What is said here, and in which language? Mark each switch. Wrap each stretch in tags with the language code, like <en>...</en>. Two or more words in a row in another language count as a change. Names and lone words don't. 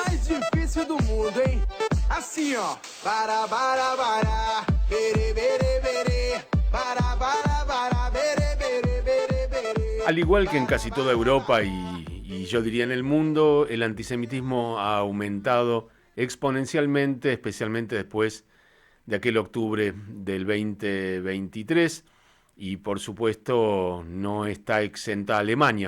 <pt>difícil do mundo, hein? Assim, ó. Para, bere, bere, bere. Para, bere, bere, bere, bere.</pt> <es>Al igual que en casi toda Europa y yo diría en el mundo, el antisemitismo ha aumentado exponencialmente, especialmente después de aquel octubre del 2023, y por supuesto no está exenta Alemania.</es>